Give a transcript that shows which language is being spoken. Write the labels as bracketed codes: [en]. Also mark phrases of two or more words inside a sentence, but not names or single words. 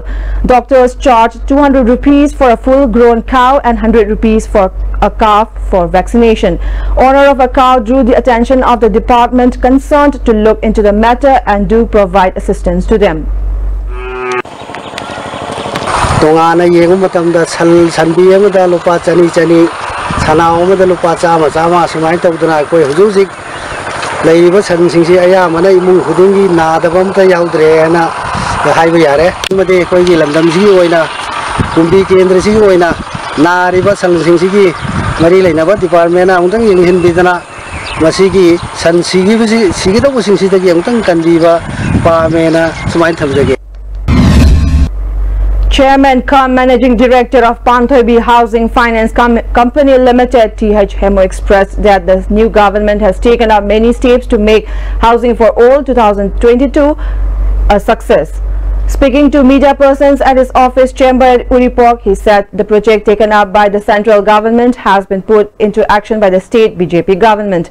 [en] Doctors charged 200 rupees for a full-grown cow and 100 rupees for a calf for vaccination. Owner of a cow drew the attention of the department concerned to look into the matter and do provide assistance to them. [mni] Tongana yengu matamda sanbi amada lupa chani sana amada lupa chama sumai tawdana koi hujusik leiba san singsi aya mana imung khudingi nadabam ta yaudre na haiba yare made koi gi lamdam si oina kumbi kendra si oina nariba san singsi gi mari leinaba department na ungtang yenghin bidana masigi san sigi da busing sida gi ungtang kandiba pa mena sumai thamjage. [en] Chairman cum Managing Director of Panthoibi Housing Finance Company Limited, TH Hemo, expressed that the new government has taken up many steps to make Housing for All 2022 a success. Speaking to media persons at his office chamber at Uripok, he said the project taken up by the central government has been put into action by the state BJP government.